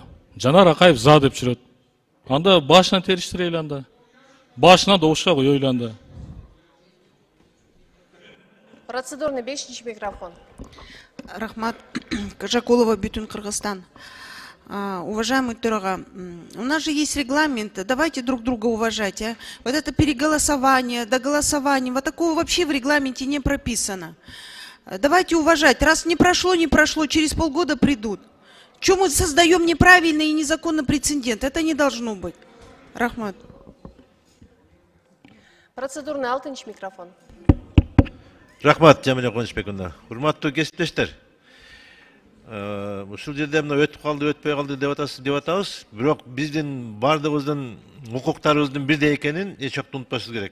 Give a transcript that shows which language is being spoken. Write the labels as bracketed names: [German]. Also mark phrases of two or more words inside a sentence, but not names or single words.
[Kyrgyz] Жанар Акаев за деп жүрөт. Анда башынан териштирели анда. Башынан добушка коёйлу анда. Процедурный бешинчи микрофон. Рахмат. Кажакулова, Бютун, Кыргызстан. [Russian] Уважаемый Төрага, у нас же есть регламент, давайте друг друга уважать. Вот это переголосование, доголосование, вот такого вообще в регламенте не прописано. Давайте уважать. Раз не прошло, через полгода придут. Чем мы создаем неправильный и незаконный прецедент? Это не должно быть. Рахмат. [Kyrgyz] Процедурный алтынчы микрофон. Рахмат, Жамиля Кубанычбековна. Урматтуу кесиптештер. Ушул жерде мына өтүп калды, өтпөй калды деп атабыз. Бирок биздин бардыгыбыздын укуктарыбыздын бирдей экенин эч убакта унутпашыбыз керек.